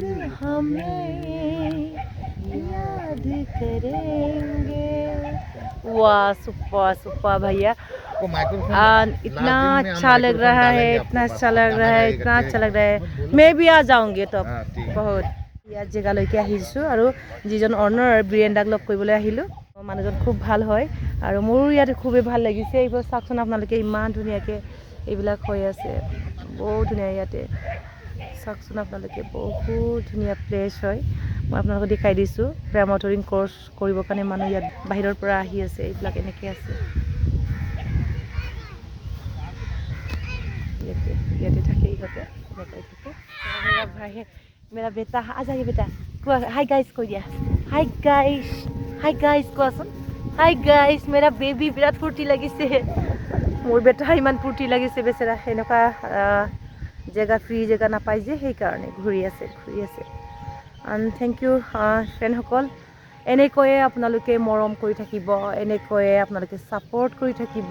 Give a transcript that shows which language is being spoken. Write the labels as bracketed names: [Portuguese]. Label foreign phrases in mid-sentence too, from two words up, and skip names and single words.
[Hindi] हमें याद करेंगे। वाह सुपर सुपर भैया इतना अच्छा लग रहा है, इतना अच्छा लग रहा है, इतना अच्छा लग रहा है। मैं भी आ जाऊंगी तो बहुत [Assamese] ইয়াত জেগালৈকে আহিছোঁ আৰু যিজন অনাৰ বীৰেন দাক লগ কৰিবলৈ আহিলোঁ। মানুহজন খুব ভাল হয় আৰু মোৰো ইয়াত খুবেই ভাল লাগিছে। এইবোৰ চাওকচোন আপোনালোকে ইমান ধুনীয়াকৈ এইবিলাক হৈ আছে, বহুত ধুনীয়া ইয়াতে চাওকচোন আপোনালোকে, বহুত ধুনীয়া প্লেচ হয়। মই আপোনালোকক দেখাই দিছোঁ। পেৰা মটৰিং কোৰ্চ কৰিবৰ কাৰণে মানুহ ইয়াত বাহিৰৰ পৰা আহি আছে। এইবিলাক এনেকৈ আছে ইয়াতে থাকে ইহঁতে এনেকৈ থাকে। [Hindi] मेरा भाई है, मेरा बेटा आ जाइए बेटा। [English] hi guys [Assamese] কৈ দিয়া [English] hi guys কোৱাচোন hi guys. [Hindi] मेरा बेबी [Assamese] বিৰাট ফূৰ্তি লাগিছে, মোৰ বেটা ইমান ফূৰ্তি লাগিছে বেচেৰা। এনেকুৱা জেগা ফ্ৰী জেগা নাপায় যে সেইকাৰণে ঘূৰি আছে [English] and thank you [Assamese] ফ্ৰেণ্ডসকল। এনেকৈয়ে আপোনালোকে মৰম কৰি থাকিব, এনেকৈয়ে আপোনালোকে ছাপোৰ্ট কৰি থাকিব।